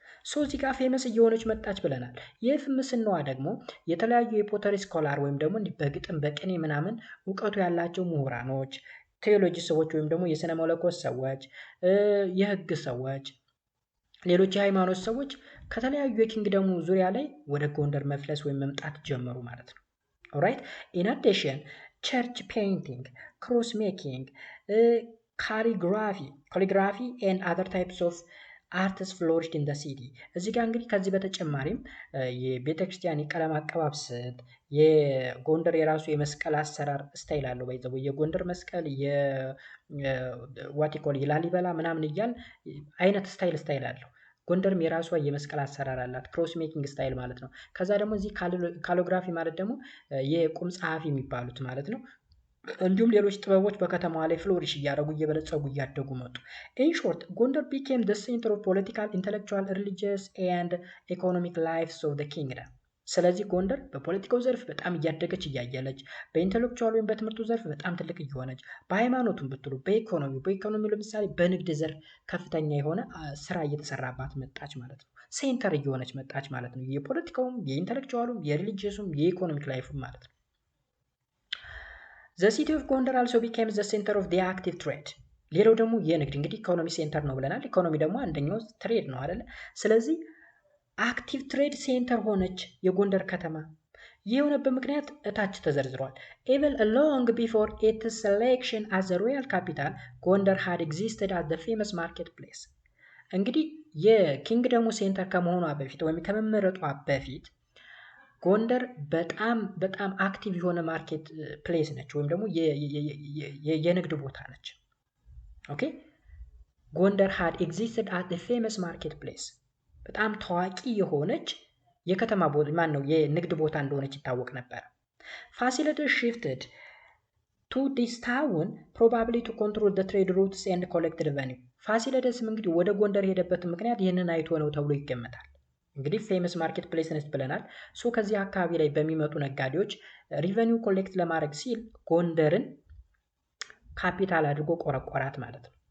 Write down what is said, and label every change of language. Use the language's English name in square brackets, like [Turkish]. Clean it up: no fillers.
[Amharic] ሶ እዚህ ጋር ፌመስ እየሆነች መጣች ብለናል። የፍምስናዋ ደግሞ የተለያዩ የፖተሪ ስኮላር ወይም ደግሞ በግጥም በቅኔ ምናምን እውቀቱ ያላቸው ምሁራኖች፣ ቴዎሎጂ ሰዎች ወይም ደግሞ የስነ መለኮት ሰዎች፣ የህግ ሰዎች፣ ሌሎች የሃይማኖት ሰዎች ከተለያዩ የኪንግደሙ ዙሪያ ላይ ወደ ጎንደር መፍለስ ወይም መምጣት ጀመሩ ማለት ነው። Alright. [English] In addition, church painting, cross making, calligraphy and other types of arts flourished in the city. [Amharic] እዚህ ጋር እንግዲህ ከዚህ በተጨማሪም የቤተክርስቲያን የቀለም አቀባብ ስልት የጎንደር የራሱ የመስቀል አሰራር ስታይል አለው። ባይዘው የጎንደር መስቀል የዋቲኮል የላሊበላ ምናምን እያል አይነት ስታይል አለው። ጎንደርም የራሷ የመስቀል አሰራር አላት። ክሮስ ሜኪንግ ስታይል ማለት ነው። ከዛ ደግሞ እዚህ ካሊግራፊ ማለት ደግሞ የቁም ጸሐፊ የሚባሉት ማለት ነው። እንዲሁም ሌሎች ጥበቦች በከተማዋ ላይ ፍሎሪሽ እያደረጉ እየበለጸጉ እያደጉ መጡ። ኢን ሾርት ጎንደር ቢኬም [English] the center of political, intellectual, religious and economic lives of the kingdom. [Amharic] ስለዚህ ጎንደር በፖለቲካው ዘርፍ በጣም እያደገች እያየለች፣ በኢንተሌክቹዋል ወይም በትምህርቱ ዘርፍ በጣም ትልቅ እየሆነች፣ በሃይማኖቱም ብትሉ በኢኮኖሚው ለምሳሌ በንግድ ዘርፍ ከፍተኛ የሆነ ስራ እየተሰራባት መጣች ማለት ነው። ሴንተር እየሆነች መጣች ማለት ነው። የፖለቲካውም የኢንተሌክቹዋሉም የሪሊጂየሱም የኢኮኖሚክ ላይፉም ማለት ነው። [English] The city of Gondar also became the center of the active trade. [Amharic] ሌላው ደግሞ የንግድ እንግዲህ ኢኮኖሚ ሴንተር ነው ብለናል። ኢኮኖሚ ደግሞ አንደኛው ትሬድ ነው አይደለ? ስለዚህ አክቲቭ ትሬድ ሴንተር ሆነች የጎንደር ከተማ። ይህ የሆነበት ምክንያት እታች ተዘርዝሯል። [English] Even long before its selection as the royal capital, Gondar had existed as the famous marketplace. [Amharic] እንግዲህ የኪንግደሙ ሴንተር ከመሆኗ በፊት ወይም ከመመረጧ በፊት ጎንደር በጣም አክቲቭ የሆነ ማርኬት ፕሌስ ነች ወይም ደግሞ የንግድ ቦታ ነች። ኦኬ ጎንደር [English] had existed as a famous market place [Amharic] በጣም ታዋቂ የሆነች የከተማ ማን ነው የንግድ ቦታ እንደሆነች ይታወቅ ነበር። ፋሲለደስ [English] shifted to this town probably to control the trade routes and collect revenue [Amharic] ፋሲለደስም እንግዲህ ወደ ጎንደር ሄደበት ምክንያት ይህንን አይቶ ነው ተብሎ ይገመታል። እንግዲህ ፌመስ ማርኬት ፕሌስ ነች ብለናል። ሶ ከዚህ አካባቢ ላይ በሚመጡ ነጋዴዎች ሪቨኒው ኮሌክት ለማድረግ ሲል ጎንደርን ካፒታል አድርጎ ቆረቆራት ማለት ነው።